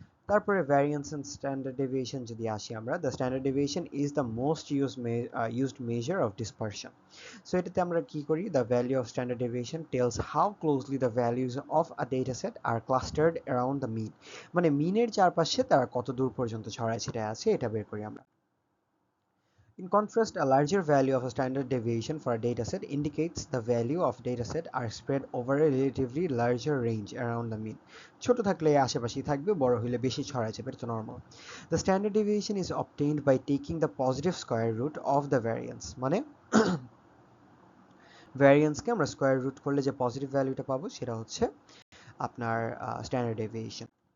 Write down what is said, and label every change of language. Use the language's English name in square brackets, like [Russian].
[Bangla] তারপরে variance and standard deviation যদি আসি আমরা, [English] The standard deviation is the most used measure of dispersion. [Bangla] So এটাতে আমরা কি করি, [English] the value of standard deviation tells how closely the values of a data set are clustered around the mean, [Bangla] মানে মিনের চারপাশে তারা কত দূর পর্যন্ত ছড়ায় ছিটায় আছে এটা বের করি আমরা। [English] In contrast, a larger value of a standard deviation for a dataset indicates the value of dataset are spread over a relatively larger range around the mean. [Bangla] ছোট থাকলে আশেপাশেই থাকবে, বড় হলে বেশি ছড়ায় যাবে, এটা normal. [English] The standard deviation is obtained by taking the positive square root of the variance, [Bangla] মানে ভ্যারিয়েন্সকে আমরা স্কয়ার রুট করলে যে পজিটিভ ভ্যালুটা পাবো সেটা হচ্ছে আপনার স্ট্যান্ডার্ড ডেভিয়েশন।